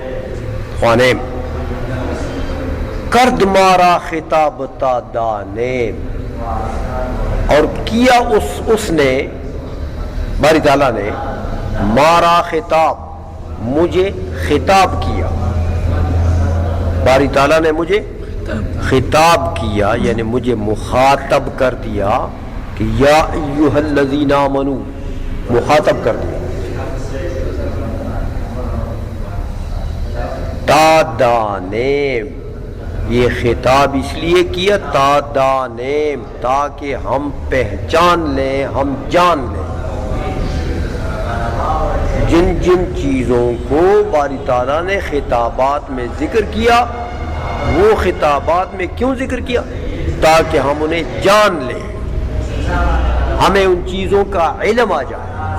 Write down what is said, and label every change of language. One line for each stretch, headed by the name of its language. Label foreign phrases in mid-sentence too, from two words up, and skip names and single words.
Persian: خوانے کرد مارا خطاب تا دانے،
Urdu: اور کیا اس نے باری تعالیٰ نے
Persian: مارا خطاب،
Urdu: مجھے خطاب کیا. باری تعالیٰ نے مجھے خطاب کیا یعنی مجھے مخاطب کر دیا کہ
Arabic: یا ایھا الذین آمنو،
Urdu: مخاطب کر دیا.
Persian: تا دانیم،
Urdu: یہ خطاب اس لیے کیا
Persian: تا دانیم،
Urdu: تاکہ ہم پہچان لیں، ہم جان لیں جن جن چیزوں کو باری تعالیٰ نے خطابات میں ذکر کیا. وہ خطابات میں کیوں ذکر کیا؟ تاکہ ہم انہیں جان لیں، ہمیں ان چیزوں کا علم آ جائے.